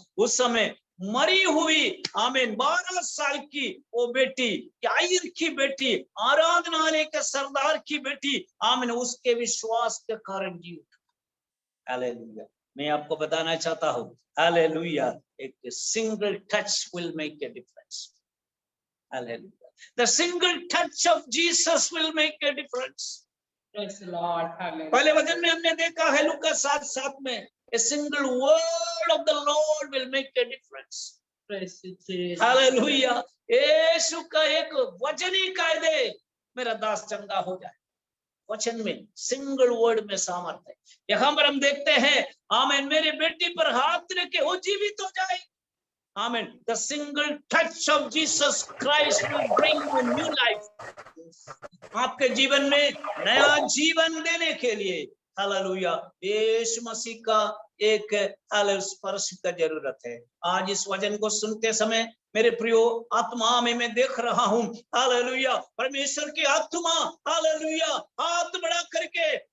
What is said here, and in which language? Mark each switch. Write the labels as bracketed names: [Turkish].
[Hindi] उस समय मरी हुई, आमीन, 12 साल की वो बेटी, याईर की बेटी, आराधनालय के सरदार की बेटी, आमीन, उसके विश्वास के कारण जी उठा, हालेलुया। मैं आपको बताना चाहता हूँ, [English] Hallelujah, एक single touch will make a difference, hallelujah. The single touch of Jesus will make a difference. Praise the Lord. Hallelujah. [Hindi] पहले वचन में हमने देखा है लूका 7:7 में, [English] a single word of the Lord will make a difference. Praise Jesus. Hallelujah. [Hindi] यीशु का एक वचन ही कह दे मेरा दास चंगा हो जाए, वचन में सिंगल वर्ड में सामर्थ है। यहाँ पर हम देखते हैं, आमीन, मेरे बेटी पर हाथ रखे वो जीवित हो जाए, आमीन। [English] The single touch of Jesus Christ will bring you new life. [Hindi] आपके जीवन में नया जीवन देने के लिए, हालेलुया, यीशु मसीह का एक स्पर्श का जरूरत है। आज इस वचन को सुनते समय मेरे प्रियो, आत्मा में मैं देख रहा हूं, हालेलुया, परमेश्वर की आत्मा, हालेलुया, हाथ बढ़ा करके